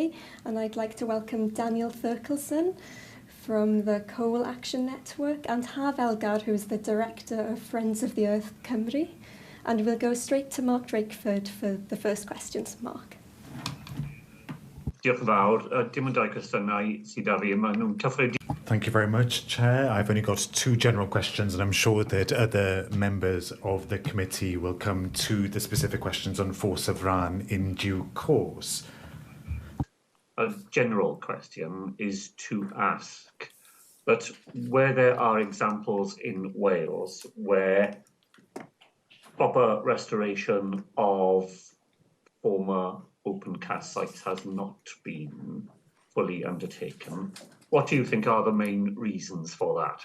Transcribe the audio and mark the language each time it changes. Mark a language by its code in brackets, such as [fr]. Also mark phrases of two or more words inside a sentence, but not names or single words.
[en] Inquiry, and I'd like to welcome Daniel Thurkelson from the Coal Action Network and Haf Elgar, who is the Director of Friends of the Earth Cymru. And we'll go straight to Mark Drakeford for the first questions. Mark. [cy] Diolch yn fawr. Dim ond dau cwestiynau sydd â fi. Maen nhw'n cyffredin. [en] Thank you very much, Chair. I've only got two general questions, and I'm sure that other members of the committee will come to the specific questions on Ffos-y-fran in due course. A general question is to ask that where there are examples in Wales where proper restoration of former open cast sites has not been fully undertaken, what do you think are the main reasons for that?